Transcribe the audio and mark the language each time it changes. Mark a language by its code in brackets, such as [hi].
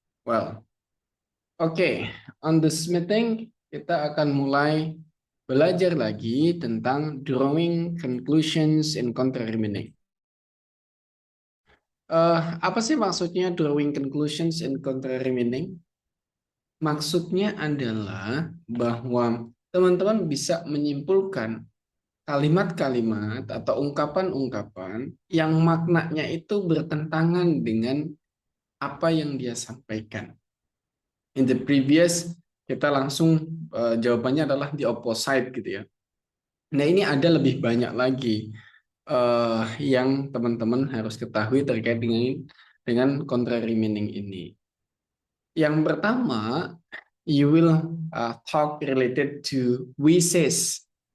[en] Well, okay. On this meeting [id] kita akan mulai belajar lagi tentang drawing conclusions in contrary meaning. Apa sih maksudnya drawing conclusions in contrary meaning? Maksudnya adalah bahwa teman-teman bisa menyimpulkan kalimat-kalimat atau ungkapan-ungkapan yang maknanya itu bertentangan dengan apa yang dia sampaikan. [en] In the previous, [id] kita langsung jawabannya adalah [en] the opposite [id] gitu ya. Nah, ini ada lebih banyak lagi yang teman-teman harus ketahui terkait dengan contrary meaning ini. Yang pertama, [en] you will talk related to wishes.